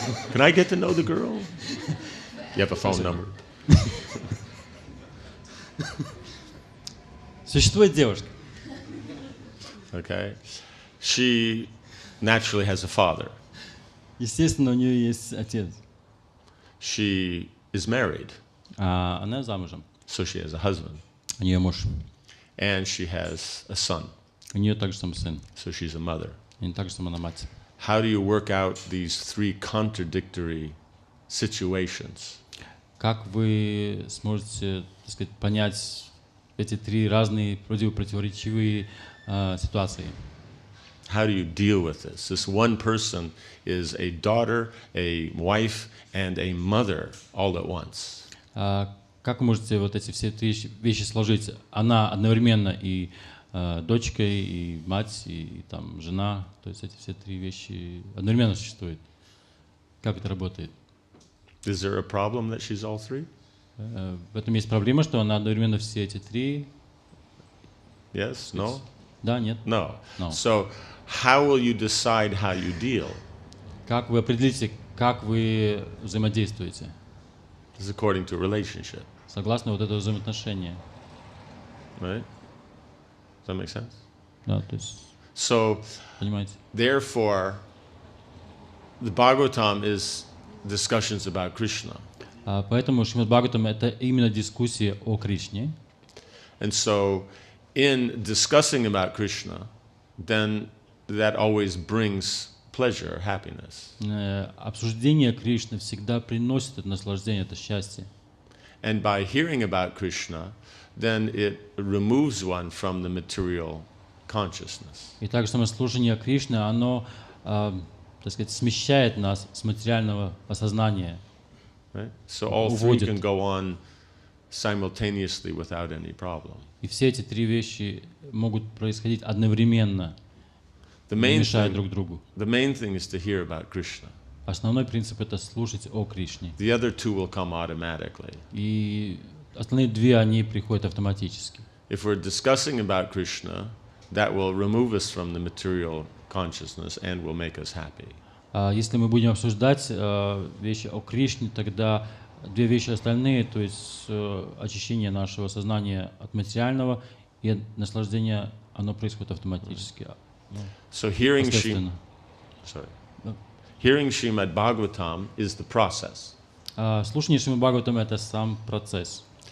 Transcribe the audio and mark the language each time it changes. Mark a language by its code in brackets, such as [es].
[en] Can I get to know the girl? You have a phone number. [ru] Существует девушка. [en] Okay. She naturally has a father. [ru] Естественно, у нее есть отец. [en] She is married, [ru] Она замужем. [en] so she has a husband. [ru] У нее муж. [en] And she has a son, [ru] У нее также сам сын. [en] so she's a mother. [ru] И также сама мать. [en] How do you work out these three contradictory situations? [ru] Как вы сможете, так сказать, понять эти три разные противоречивые ситуации? How do you deal with this? This one person is a daughter, a wife, and a mother all at once. Как вы можете вот эти все три вещи сложить? Она одновременно и дочка, и мать, и там жена. То есть эти все три вещи одновременно существуют. Как это работает? [en] Is there a problem that she's all three? [ru] В этом есть проблема, что она одновременно все эти три. [en] Yes? No? [ru] Да, нет. [en] No. No. So how will you decide how you deal? [ru] Как вы определите, как вы взаимодействуете? [en] This is according to relationship, [ru] Согласно вот этого взаимоотношения. [en] right? Does that make sense? [ru] Да, то есть, [en] So [ru] понимаете? [en] therefore, the Bhagavatam is discussions about Krishna. [ru] Поэтому Шримад Бхагаватам — это именно дискуссия о Кришне. [en] And so in discussing about Krishna, then that always brings pleasure, happiness. [ru] Обсуждение Кришны всегда приносит это наслаждение, это счастье. [en] And by hearing about Krishna, then it removes one from the material consciousness. [ru] И также самослужение Кришны, оно, так сказать, смещает нас с материального осознания. [en] Right? So all three [ru] Уводит. [en] can go on simultaneously without any problem. [ru] И все эти три вещи могут происходить одновременно, [en] The [ru] не [en] main [ru] мешая [en] thing, [ru] друг другу. [en] the main thing is to hear about Krishna. [ru] Основной принцип — это слушать о Кришне. [en] The other two will come automatically. [ru] И остальные две, они приходят автоматически. [en] If we're discussing about Krishna, that will remove us from the material consciousness and will make us happy. [ru] Если мы будем обсуждать вещи о Кришне, тогда две вещи остальные, то есть очищение нашего сознания от материального и наслаждение, оно происходит автоматически. [en] So hearing [ru] Естественно. [en] hearing Srimad Bhagavatam is the process. [ru] Слушание Шримад Бхагаватам — это сам процесс.